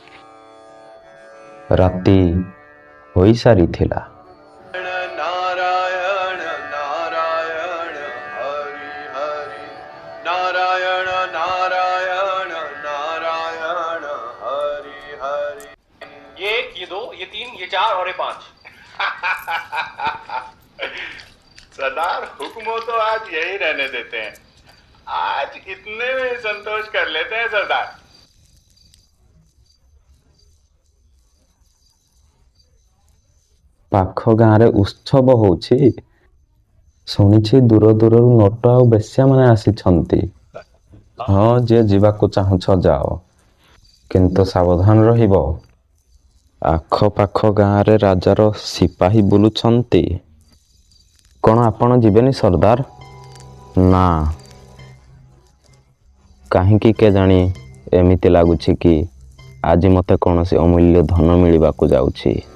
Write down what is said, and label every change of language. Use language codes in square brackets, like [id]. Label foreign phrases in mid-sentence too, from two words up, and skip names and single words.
[or] ରାତି ହୋଇସାରିଥିଲା। [hi] नारायण नारायण हरि हरि नारायण नारायण नारायण हरि हरि। ये एक, ये दो, ये तीन, ये चार और ये पांच। सरदार, हुक्म हो तो आज यही रहने देते हैं। आज इतने में ही संतोष कर लेते हैं सरदार। [or] ପାଖ ଗାଁରେ ଉତ୍ସବ ହଉଛି। ଶୁଣିଛି ଦୂର ଦୂରରୁ ନୋଟ ଆଉ ବେଶ୍ୟାମାନେ ଆସିଛନ୍ତି। ହଁ, ଯିଏ ଯିବାକୁ ଚାହୁଁଛ ଯାଅ, କିନ୍ତୁ ସାବଧାନ ରହିବ। ଆଖପାଖ ଗାଁରେ ରାଜାର ସିପାହୀ ବୁଲୁଛନ୍ତି। କ'ଣ ଆପଣ ଯିବେନି ସର୍ଦ୍ଦାର? ନା, କାହିଁକି କେଜାଣି ଏମିତି ଲାଗୁଛି କି ଆଜି ମୋତେ କୌଣସି ଅମୂଲ୍ୟ ଧନ ମିଳିବାକୁ ଯାଉଛି।